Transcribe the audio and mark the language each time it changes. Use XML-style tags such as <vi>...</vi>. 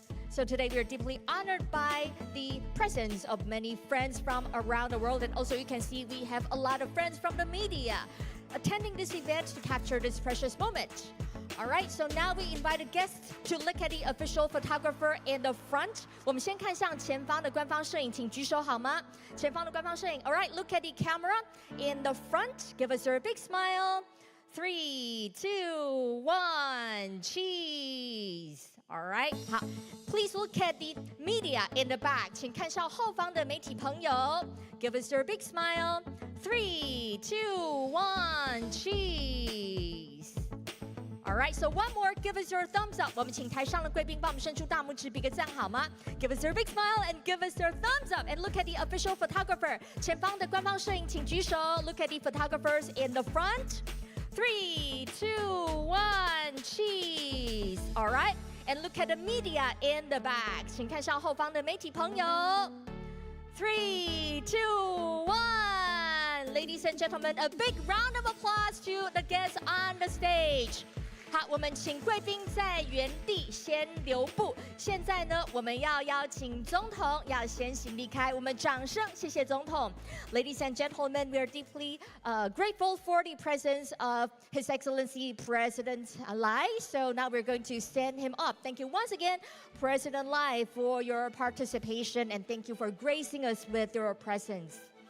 <en>So today we are deeply honored by the presence of many friends from around the world, and also you can see we have a lot of friends from the media attending this event to capture this precious moment. All right, so now we invited guests to look at the official photographer in the front.</en> <zh>我们先看向前方的官方摄影，请举手好吗？前方的官方摄影。</zh> <en>All right, look at the camera in the front. Give us your big smile. 3, 2, 1, cheese. All right, 好。 Please look at the media in the back.</en> <zh>请看向后方的媒体朋友。</zh> <en>Give us your big smile. 3, 2, 1, cheese. All right, so one more, give us your thumbs up.</en> <zh>我们请台上的贵宾帮我们伸出大拇指，比个赞好吗？</zh> <en>Give us your big smile and give us your thumbs up. And look at the official photographer.</en> <zh>前方的官方摄影，请举手。</zh> <en>Look at the photographers in the front. 3, 2, 1, cheese. All right, and look at the media in the back.</en> <zh>请看向后方的媒体朋友。</zh> <en>3, 2, 1. Ladies and gentlemen, a big round of applause to the guests on the stage.</en> <zh>好，我们请贵宾在原地先留步。现在呢，我们要邀请总统要先行离开。我们掌声谢谢总统。</zh> <en>Ladies and gentlemen, we are deeply grateful for the presence of His Excellency President Lai. So now we're going to send him up. Thank you once again, President Lai, for your participation, and thank you for gracing us with your presence.</en>